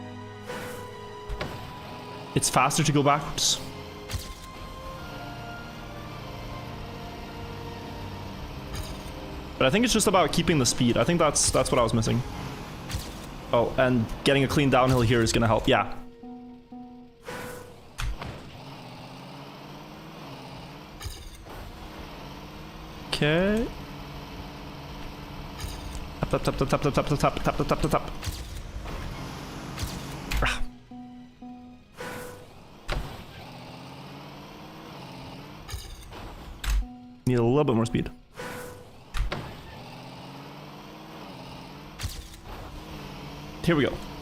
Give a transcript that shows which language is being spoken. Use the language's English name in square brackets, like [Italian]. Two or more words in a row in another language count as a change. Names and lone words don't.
[English] It's faster to go backwards. But I think it's just about keeping the speed. I think that's what I was missing. Oh, and getting a clean downhill here is gonna help. Yeah. Okay. Tap tap tap tap tap tap tap tap tap tap tap tap. Need a little bit more speed. Here we go.